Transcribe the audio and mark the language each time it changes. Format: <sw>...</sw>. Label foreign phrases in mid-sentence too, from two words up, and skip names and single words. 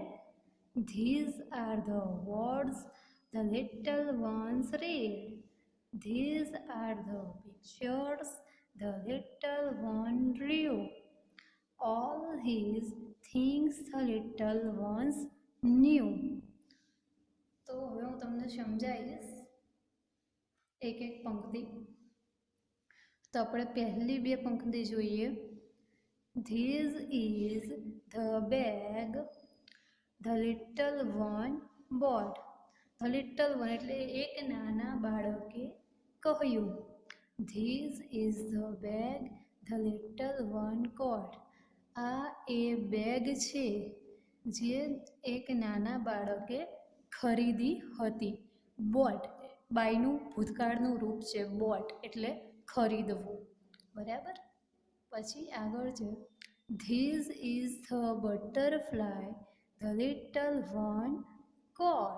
<en>These are the words the little ones read. These are the pictures the little one drew. All these things the little ones knew.</en> <gu>તો હવે હું તમને સમજાવીશ એક એક પંક્તિ. તો આપણે પહેલી બે પંક્તિ જોઈએ.</gu> <en>This is the bag the little one bought. The little one</en> <gu>એટલે એક નાના બાળકે કહ્યું.</gu> <en>This is the bag the little one caught.</en> <gu>આ એ બેગ છે જે એક નાના બાળકે ખરીદી હતી. બોટ બાયનું ભૂતકાળનું રૂપ છે. બોટ એટલે ખરીદવું, બરાબર. પછી આગળ છે</gu> <en>This is the butterfly the little one caught.</en>